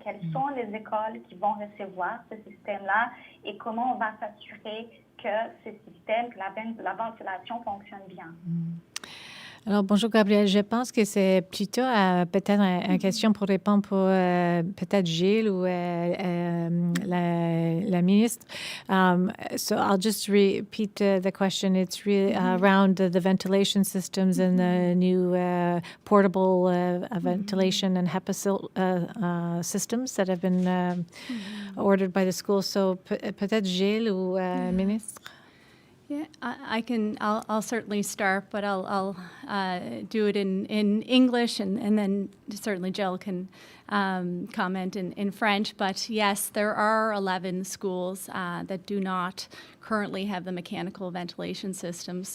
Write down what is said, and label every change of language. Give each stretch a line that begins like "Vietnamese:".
French: Quelles sont les écoles qui vont recevoir ce système-là et comment on va s'assurer que ce système, que la ventilation fonctionne bien? Alors, bonjour Gabrielle, je pense que c'est plutôt peut-être une question pour répondre pour peut-être Gilles ou la ministre.
English: So I'll just repeat the question. It's really around the ventilation systems and the new portable ventilation and HEPA systems that have been ordered by the school.
French: So peut-être Gilles ou ministre?
English: Yeah, I'll certainly start, but I'll do it in English, and then certainly Jill can comment in French. But yes, there are 11 schools that do not currently have the mechanical ventilation system.